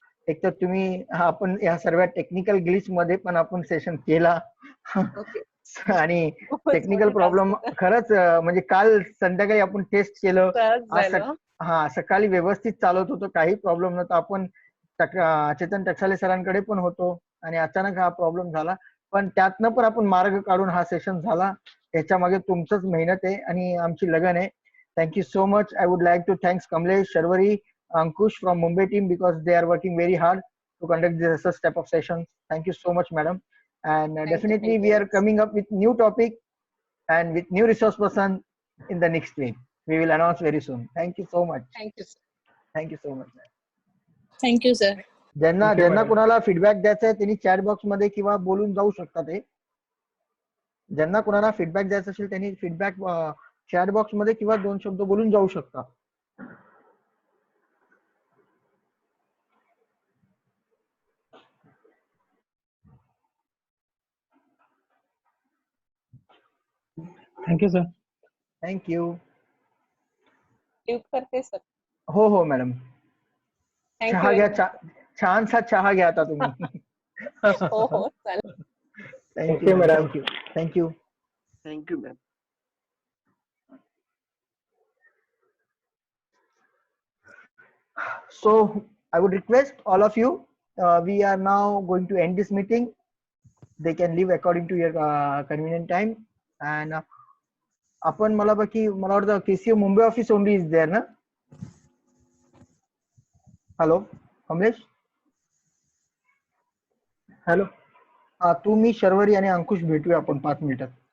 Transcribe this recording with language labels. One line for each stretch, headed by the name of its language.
Marathi: एक तर तुम्ही आपण या सर्व टेक्निकल ग्लिच मध्ये पण आपण सेशन केला आणि टेक्निकल प्रॉब्लेम खरंच म्हणजे काल संध्याकाळी आपण टेस्ट केलं, आज सकाळी व्यवस्थित चालत होतं, काही प्रॉब्लेम नव्हता. आपण चेतन टकसाले सरांकडे पण होतो आणि अचानक हा प्रॉब्लेम झाला, पण त्यातनं पण आपण मार्ग काढून हा सेशन झाला. त्याच्या मागे तुमचंच मेहनत आहे आणि आमची लगन आहे.
English: Thank you so much. I would like to thank Kamlesh, Sharvari, Ankush from Mumbai team because they are working very hard to conduct this such type of sessions. Thank you so much, madam. And definitely we are coming up with new topic and with new resource person in the next week. We will announce very soon. Thank you so much. Thank you, sir. Thank you so much. Thank you sir.
Marathi: ज्यांना कुणाला feedback द्यायचा आहे त्यांनी chat box मध्ये किंवा बोलून जाऊ शकतात. ज्यांना कुणाला फीडबॅक द्यायचा असेल त्यांनी फीडबॅक चॅट बॉक्स मध्ये किंवा 2 शब्द बोलून जाऊ शकता.
English: Thank you sir. Thank you.
Marathi: करते सर. हो मॅडम. चहा घ्या, छानसा चहा घ्या आता तुम्ही. हो चालेल.
English: Thank you madam. Thank you. Thank you ma'am. So I would request all of you, we are now going to end this meeting. They can leave according to your convenient time.
Marathi: And आपण मला वाटतं KCO Mumbai office
English: only is there
Marathi: ना?
English: Hello Kamlesh. Hello.
Marathi: हा, तू मी शर्वरी आणि अंकुश भेटूया आपण 5 मिनिटात.